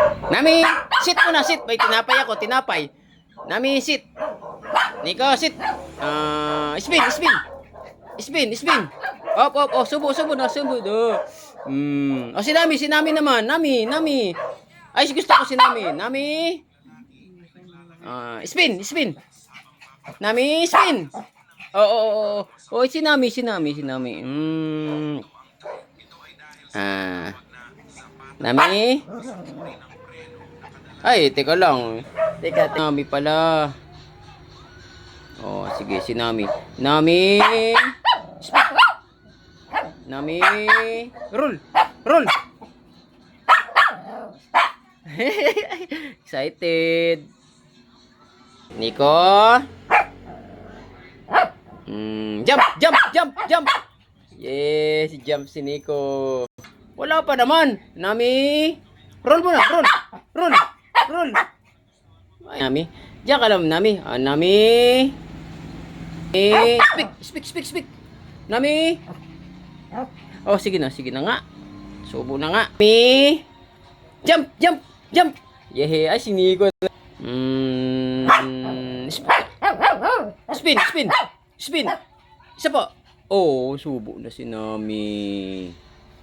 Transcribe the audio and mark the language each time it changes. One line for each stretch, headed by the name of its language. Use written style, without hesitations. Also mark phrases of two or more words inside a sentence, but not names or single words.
Filipino: Nami, sit muna, sit. May tinapay ako, tinapay. Nami,
English: sit. Nico, sit. Spin, spin. Spin, spin. Op, op,
Filipino: oh, subo, subo na, subo. Oh, si Nami naman. Nami, Nami. Ay, gusto ko si Nami. Nami.
English: Spin, spin.
Filipino: Nami, spin. Oh, oh, oh, oh. Oh, si Nami, si Nami, si Nami. Nami. Ay, teka lang. Teka, Nami pala. Oh, sige, si Nami. Nami.
English: Speak. Nami. Roll. Roll. Excited. Nico. Jump, jump, jump, jump. Yes, jump
Filipino: si Nico. Wala pa naman. Nami. Roll muna,
English: roll. Roll. Roll.
Filipino: Ay, Nami. Diyan ka lang, Nami. Nami.
English: Speak, speak, speak, speak.
Filipino: Nami. Oh, sige na nga. Subo na nga. Nami.
English: Jump, jump, jump.
Filipino: Yehe, ay si Nico.
English: Spin, spin, spin.
Filipino: Isa pa. Oh, subo na si Nami.